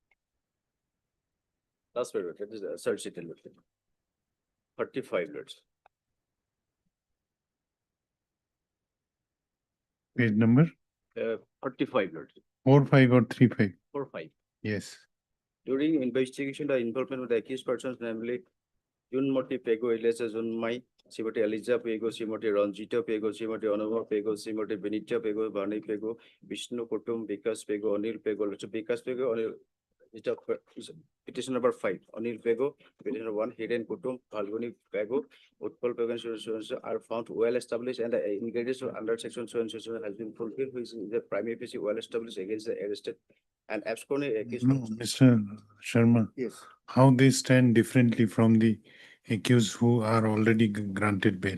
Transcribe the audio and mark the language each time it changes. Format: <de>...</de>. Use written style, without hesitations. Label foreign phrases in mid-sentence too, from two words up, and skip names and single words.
<en>Last paragraph, that is search it, Lordship. 45, Lordship. Page number 45, Lordship. 45 or 35? 45. Yes. During investigation, the involvement of the accused persons, namely Junmoti Pego, Eliasa Junmai, Simoti Eliza Pego, Simoti Ranjita Pego, Simoti Onova Pego, Simoti Benita Pego, Bani Pego, Vishnu Kutum, Vikas Pego, Anil Pego, Vikas Pego, Anil. Petition number 5, Anil Pego, petition number 1, Hidden Kutum, Falguni Pego, Utpal Pego, and are found well established, and the ingredients under section so and so has been fulfilled, which is the primary PC well established against the arrested and absconding accused. No, Mr. Sharma, Yes, how they stand differently from the accused who are already granted bail?</en>